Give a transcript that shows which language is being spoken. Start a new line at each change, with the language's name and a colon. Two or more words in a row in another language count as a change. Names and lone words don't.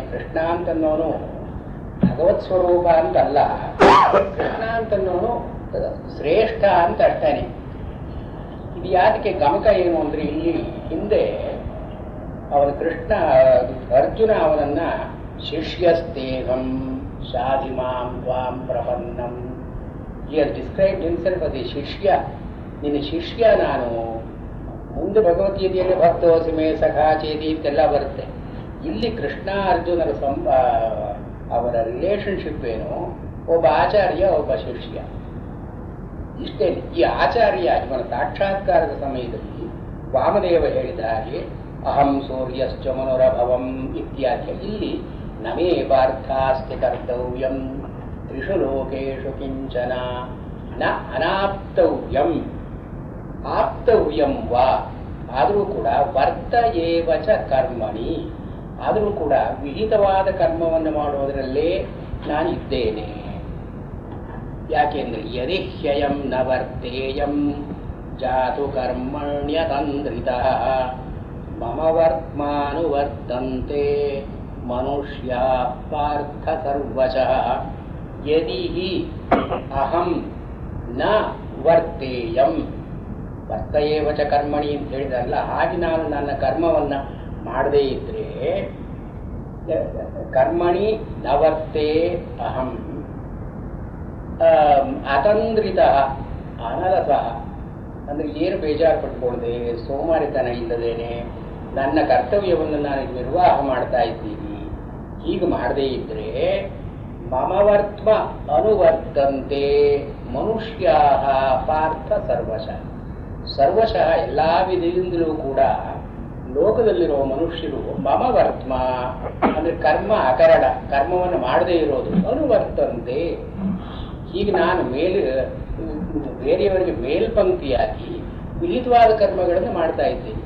Kannada: ಕೃಷ್ಣ ಅಂತನ್ನೋನು ಭಗವತ್ ಸ್ವರೂಪ ಅಂತಲ್ಲ, ಕೃಷ್ಣ ಅಂತನ್ನೋನು ಶ್ರೇಷ್ಠ ಅಂತ ಅರ್ಥಾನೆ. ಇದು ಯಾತಕ್ಕೆ ಗಮಕ ಏನು ಅಂದ್ರೆ, ಇಲ್ಲಿ ಹಿಂದೆ ಅವನ ಕೃಷ್ಣ ಅರ್ಜುನ ಅವನನ್ನ
Sanskrit: ಶಿಷ್ಯಸ್ತೇಹಂ ಶಾಧಿಮಾಂ ತ್ವಾಂ ಪ್ರಪನ್ನಂ,
English: he has described himself as a ಶಿಷ್ಯ.
Kannada: ನಿನ್ನ ಶಿಷ್ಯ ನಾನು. ಮುಂದೆ ಭಗವದ್ಗೀತೆಯಲ್ಲಿ
Sanskrit: ಭಕ್ತೋಸಿ ಮೇ ಸಖಾ ಚೇತಿ
Kannada: ಅಂತೆಲ್ಲ ಬರುತ್ತೆ. ಇಲ್ಲಿ ಕೃಷ್ಣ ಅರ್ಜುನರ ಅವರ ರಿಲೇಶನ್ಶಿಪ್ ಏನು, ಒಬ್ಬ ಆಚಾರ್ಯ ಒಬ್ಬ ಶಿಷ್ಯ ಇಷ್ಟೇ. ಈ ಆಚಾರ್ಯ ಇವನ ಸಾಕ್ಷಾತ್ಕಾರದ ಸಮಯದಲ್ಲಿ ವಾಮದೇವ ಹೇಳಿದ ಹಾಗೆ
Sanskrit: ಅಹಂ ಸೂರ್ಯಶ್ಚ ಮನುರಭವಂ ಇತ್ಯಾದಿ. ಇಲ್ಲಿ ನಮೇ ಪಾರ್ಥಾಸ್ತಿ ಕರ್ತವ್ಯಂ ತ್ರಿಷು ಲೋಕೇಶು ಕಿಂಚನ ನ ಅನಾಪ್ತವ್ಯಂ ಆಪ್ತವ್ಯಂ ವಾ.
Kannada: ಆದರೂ ಕೂಡ
Sanskrit: ವರ್ತ ಏವ ಚ ಕರ್ಮಣಿ,
Kannada: ಆದರೂ ಕೂಡ ವಿಹಿತವಾದ ಕರ್ಮವನ್ನು ಮಾಡುವುದರಲ್ಲೇ ನಾನು ಇದ್ದೇನೆ.
Sanskrit: ಯಾಕೆಂದ್ರೆ ಯದಿ ಹ್ಯಯಂ ನ ವರ್ತೇಯಂ ಜಾತು ಕರ್ಮಣ್ಯತಂದ್ರಿತಃ ಮಮ ವರ್ತ್ಮಾನುವರ್ತಂತೆ ಮನುಷ್ಯ ಪಾರ್ಥ ಸರ್ವಶಃ ಯದಿ ಹಿ ಅಹಂ ನ ವರ್ತೇಯಂ ವರ್ತಯೇವ ಚ ಕರ್ಮಣಿ
Kannada: ಅಂತ ಹೇಳಿದ್ರಲ್ಲ, ಹಾಗೆ ನಾನು ನನ್ನ ಕರ್ಮವನ್ನ ಮಾಡದೇ ಇದ್ರೆ
Sanskrit: ಕರ್ಮಣಿ ನ ವರ್ತೇ ಅಹಂ ಅತಂದ್ರಿತ ಅನಲಸ
Kannada: ಅಂದ್ರೆ ಏನು ಬೇಜಾರು ಪಟ್ಕೊಳ್ಳದೆ ಸೋಮಾರಿತನ ಇಲ್ಲದೇನೆ ನನ್ನ ಕರ್ತವ್ಯವನ್ನು ನಾನು ನಿರ್ವಾಹ ಮಾಡ್ತಾ ಇದ್ದೀನಿ. ಹೀಗೆ ಮಾಡದೇ ಇದ್ರೆ
Sanskrit: ಮಮವರ್ತ್ಮ ಅನುವರ್ತಂತೆ ಮನುಷ್ಯಾ ಪಾರ್ಥ ಸರ್ವಶಃ.
Kannada: ಸರ್ವಶಃ ಎಲ್ಲ ವಿಧದಿಂದಲೂ ಕೂಡ ಲೋಕದಲ್ಲಿರುವ ಮನುಷ್ಯರು ಮಮವರ್ತ್ಮ ಅಂದ್ರೆ ಕರ್ಮ ಅಕರಣ, ಕರ್ಮವನ್ನು ಮಾಡದೇ ಇರೋದು, ಅನುವರ್ತಂತೆ. ಹೀಗೆ ನಾನು ಬೇರೆಯವರಿಗೆ ಮೇಲ್ಪಂಕ್ತಿಯಾಗಿ ವಿಹಿತವಾದ ಕರ್ಮಗಳನ್ನು ಮಾಡ್ತಾ ಇದ್ದೀನಿ.